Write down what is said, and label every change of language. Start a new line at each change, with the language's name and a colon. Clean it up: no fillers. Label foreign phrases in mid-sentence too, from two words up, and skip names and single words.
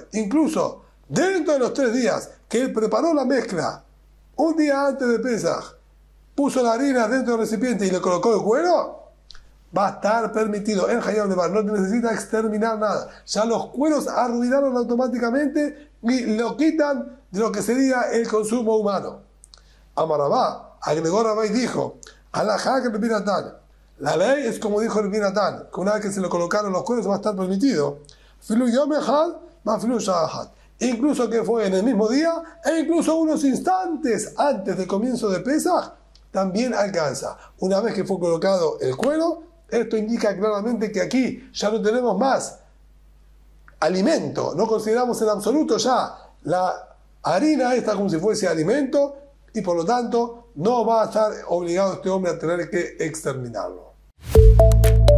Spanish: Incluso dentro de los 3 días que él preparó la mezcla, un día antes de Pesaj, puso la harina dentro del recipiente y le colocó el cuero, va a estar permitido en
Hebrew: חייב לבער,
Spanish: no necesita exterminar nada. Ya los cueros arruinaron automáticamente y lo quitan de lo que sería el consumo humano. Amarabá, agregó Rabá y dijo, alajá que el Binatán. La ley es como dijo el Binatán, que una vez que se le colocaron los cueros va a estar permitido.
Hebrew: אפילו יום אחד, מה אפילו שעה אחת.
Spanish: Incluso que fue en el mismo día, e incluso unos instantes antes del comienzo de Pesaj, también alcanza. Una vez que fue colocado el cuero, esto indica claramente que aquí ya no tenemos más alimento, no consideramos en absoluto ya la harina esta como si fuese alimento, y por lo tanto no va a estar obligado este hombre a tener que exterminarlo.